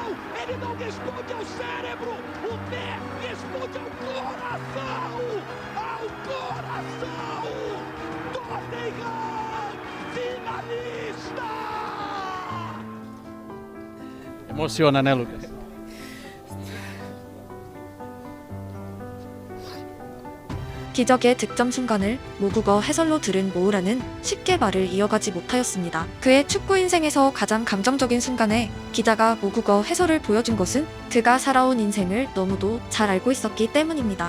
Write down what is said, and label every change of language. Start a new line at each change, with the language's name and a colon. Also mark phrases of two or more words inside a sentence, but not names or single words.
Portuguese: Ele não responde ao cérebro! O pé responde ao coração! Ao coração! Tottenham! Finalista! Emociona, né, Lucas?
Korean: 기적의 득점 순간을 모국어 해설로 들은 모우라는 쉽게 말을 이어가지 못하였습니다. 그의 축구 인생에서 가장 감정적인 순간에 기자가 모국어 해설을 보여준 것은 그가 살아온 인생을 너무도 잘 알고 있었기 때문입니다.